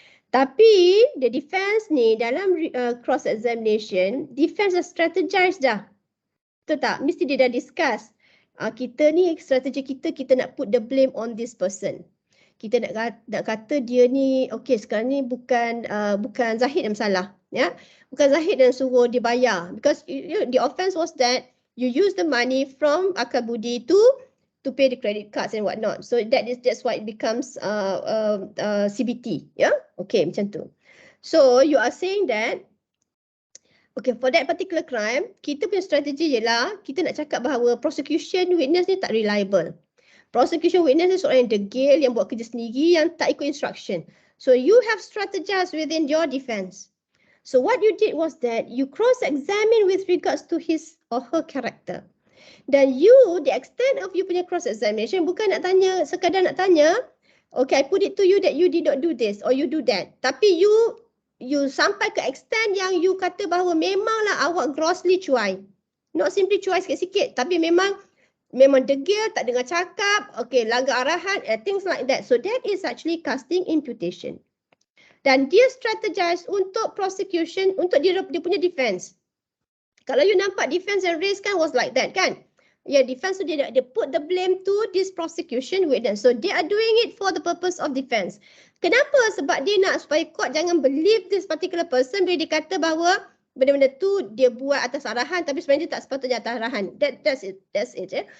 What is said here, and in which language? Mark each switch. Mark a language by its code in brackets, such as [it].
[ms] Tapi, the defense ni dalam cross examination, defense dah strategize dah. Betul tak? Mesti dia dah discuss. Kita ni, strategi kita nak [en] put the blame on this person. [ms] Kita nak kata dia ni, okay sekarang ni bukan Zahid yang salah. Ya? Bukan Zahid yang suruh dia bayar. [en] Because the offense was that you use the money from akal budi to pay the credit cards and whatnot. So that's why it becomes CBT. Yeah? Okay, [ms] macam tu. [en] So you are saying that, okay, for that particular crime, [ms] kita punya strategi ialah kita nak cakap bahawa prosecution [en] witness ni tak reliable. [ms] Prosecution witness ni seorang yang degil, yang buat kerja sendiri, yang tak ikut instruction. [en] So you have strategized within your defense. So what you did was that you cross-examine with regards to his or her character. Dan you, the extent of you punya cross-examination [ms] bukan nak tanya, sekadar nak tanya, [en] okay, I put it to you that you did not do this or you do that. [ms] Tapi you sampai ke extent yang you kata bahawa memanglah awak grossly cuai. [en] Not simply [ms] cuai sikit-sikit, tapi memang degil, tak dengar cakap, okay, langgar arahan, [en] things like that. So that is actually casting imputation. [ms] Dan dia strategize untuk prosecution, untuk dia punya defense. Kalau you nampak [en] defense and raise kan was like that kan? Yeah, defense tu dia put the blame to this prosecution witness. So they are doing it for the purpose of defense. [ms] Kenapa? Sebab dia nak supaya court jangan [en] believe this particular person [ms] bila dia kata bahawa benda-benda tu dia buat atas arahan tapi sebenarnya dia tak sepatutnya atas arahan. [en] That's it. [ms] Yeah?